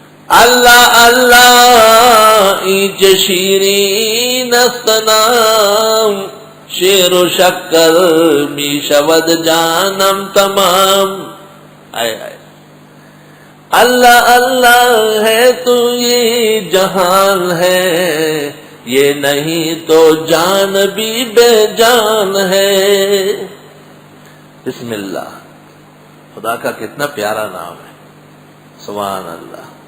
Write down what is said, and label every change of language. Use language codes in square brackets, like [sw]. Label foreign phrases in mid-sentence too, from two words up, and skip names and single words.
[fa] اللہ اللہ اینچ شیرین استنام شیر و شکر می شود جانم تمام. [ur] آئے آئے اللہ اللہ ہے تو یہ جہان ہے، یہ نہیں تو جان بھی بے جان ہے. [ar] بسم اللہ، [ur] خدا کا کتنا پیارا نام ہے، [ar] سبحان اللہ.